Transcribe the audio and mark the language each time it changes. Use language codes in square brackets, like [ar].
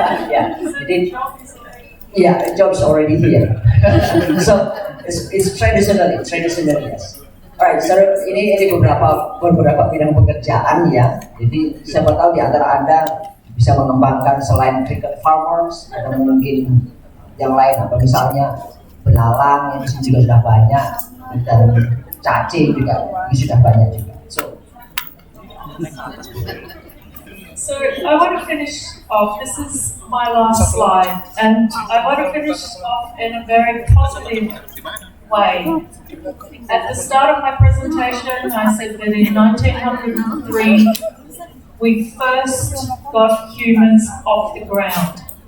[en] Yeah, jadi the job is already here. So it's traditional yes. [id] Alright, so ini beberapa bidang pekerjaan ya. Jadi siapa tahu di antara Anda bisa mengembangkan selain cricket farmers, ada mungkin yang lain, apa misalnya belalang yang di sini juga sudah banyak, dan cacing juga ini sudah banyak juga. [en] So I want to finish off. This is my last slide, and I want to finish off in a very positive way. At the start of my presentation, I said that in 1903, we first got humans off the ground.